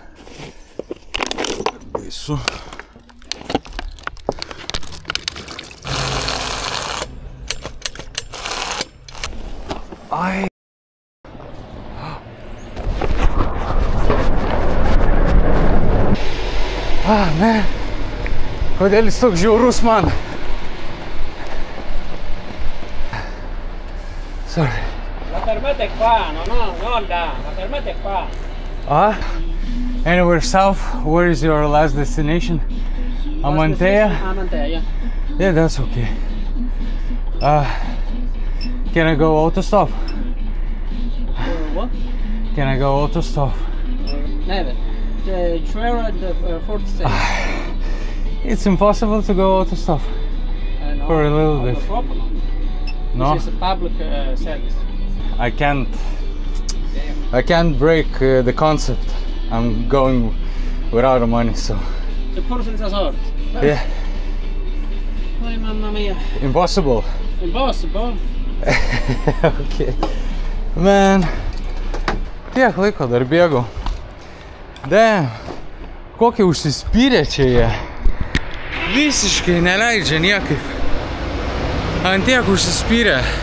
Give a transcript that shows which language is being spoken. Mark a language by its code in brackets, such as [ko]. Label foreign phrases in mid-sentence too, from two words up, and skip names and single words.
[lt] Baisu. Ai. Ne. Kodėl jis toks žiaurus man? [en] Sorry. [it] La fermata è qua, non là, la fermata è qua. [en] Anywhere south? Where is your last destination? Amantea? Amantea, yeah. Yeah, that's okay. Can I go autostop? What? Can I go autostop? Never. The trail at the fourth station. It's impossible to go autostop No, for a little bit. No? This is a public service. I can't break the concept. I'm going without the money, so [it] Eppure senza soldi. [en] yeah, [it] Ai mamma mia. [en] impossible. Impossible. Okay. [lt] Man, tiek laiko dar bėgau. Damn, kokie užsispyrė čia jie. Visiškai neleidžia niekaip. Ant tiek užsispyrė.